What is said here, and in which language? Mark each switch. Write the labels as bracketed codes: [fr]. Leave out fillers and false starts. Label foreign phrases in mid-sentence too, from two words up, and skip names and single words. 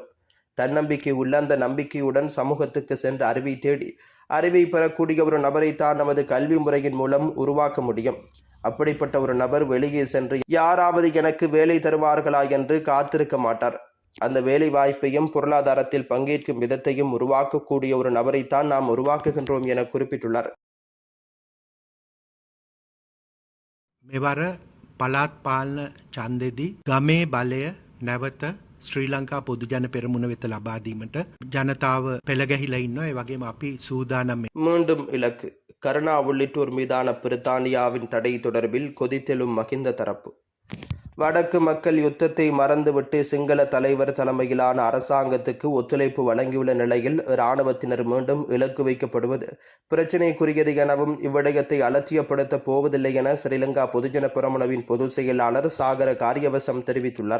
[ta] தன்னம்பிக்கை உள்ள அந்த நம்பிக்கையுடன் சமூகத்துக்கு சென்று அறிவை தேடி அறிவை பெறக்கூடிய ஒரு நபரைத்தான் நமது கல்வி முறையின் மூலம் உருவாக்க முடியும். அப்படிப்பட்ட ஒரு நபர் வெளியே சென்று யாராவது எனக்கு வேலை தருவார்களா என்று காத்திருக்க மாட்டார். அந்த வேலை வாய்ப்பையும் பொருளாதாரத்தில் பங்கேற்கும் விதத்தையும் உருவாக்கக்கூடிய ஒரு நபரைத்தான் நாம் உருவாக்குகின்றோம் என குறிப்பிட்டுள்ளார். [si] මෙවර පළාත් පාලන ඡන්දෙදී ගමේ බලය නැවත ශ්‍රී ලංකා පොදුජන පෙරමුණ වෙත ලබා දීමට ජනතාව පෙළගැහිලා ඉන්නවා. ඒ වගේම අපි සූදානම්. [ta] மீண்டும் இலக்கு. கருணா உள்ளிட்டோர் மீதான பிரித்தானியாவின் தடை தொடர்பில் கொதித்தெழும் மஹிந்த தரப்பு. வடக்கு மக்கள் யுத்தத்தை மறந்துவிட்டு சிங்கள தலைவர் தலைமையிலான அரசாங்கத்துக்கு ஒத்துழைப்பு வழங்கியுள்ள நிலையில் இராணுவத்தினர் மீண்டும் இலக்கு வைக்கப்படுவது பிரச்சினைக்குரியது எனவும் இவ்விடயத்தை அலட்சியப்படுத்தப் போவதில்லை என ஸ்ரீலங்கா பொதுஜன பெரமுனவின் பொதுச் செயலாளர் சாகர காரியவசம் தெரிவித்துள்ளார்.